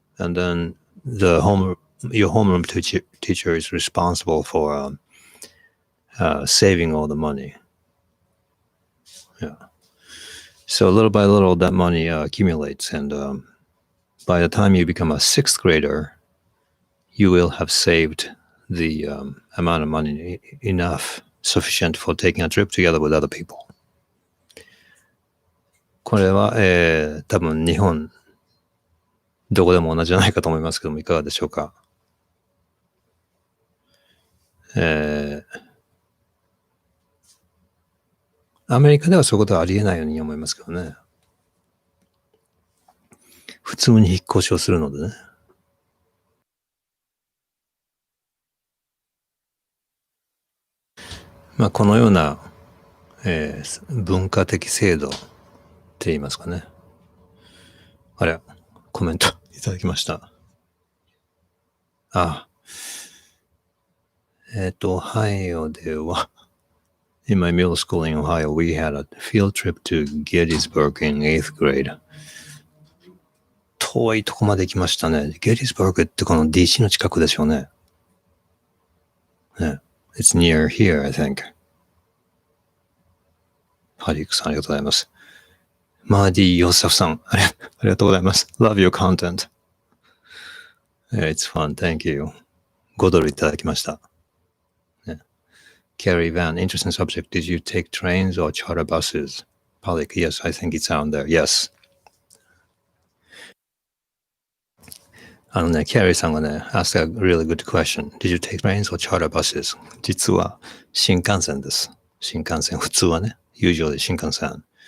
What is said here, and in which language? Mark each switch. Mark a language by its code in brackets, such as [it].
[en] And then your homeroom teacher is responsible for saving all the money. Yeah. So little by little, that money accumulates. And by the time you become a sixth grader, you will have saved the amount of money enough, sufficient for taking a trip together with other people. [ja] これは、多分日本、どこでも同じじゃないかと思いますけども、いかがでしょうか。アメリカではそういうことはありえないように思いますけどね。普通に引っ越しをするのでね。まあこのような、文化的制度って言いますかね。あれ、コメントいただきました。 [en] Ohio ではIn my middle school in Ohio, we had a field trip to Gettysburg in 8th grade. [ja] 遠いとこまで行きましたね。Gettysburg ってこの DC の近くでしょうね。 [en] ね。It's near here, I think. [ja] ハリークさんありがとうございます。マーディ・ヨサフさんありがとうございます。 [en] Love your content. It's fun, thank you. [ja] 5ドルいただきました。 [en] Carrie Van, interesting subject. Did you take trains or charter buses? Palik, yes, I think it's on there. Yes. Carrie さんがね、asked a really good question. Did you take trains or charter buses? [ja] 実は新幹線です。新幹線、普通はね、usually 新幹線。